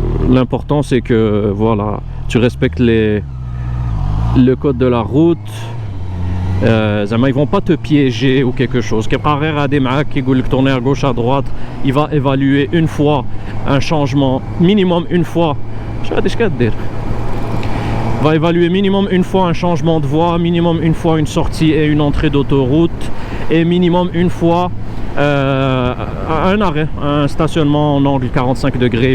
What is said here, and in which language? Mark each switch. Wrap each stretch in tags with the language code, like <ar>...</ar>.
<fr>L'important c'est que voilà, tu respectes le code de la route زعما ils vont pas te piéger ou quelque chose.</fr> <ar>كيبقى غير غادي معاك كيقول لك</ar> <fr>tourner à gauche à droite. Il va évaluer une fois un changement minimum une fois.</fr> <ar>شو هادي اش كدير؟</ar> <fr>Va évaluer minimum une fois un changement de voie, minimum une fois une sortie et une entrée d'autoroute, et minimum une fois un arrêt, un stationnement en angle 45 degrés.</fr>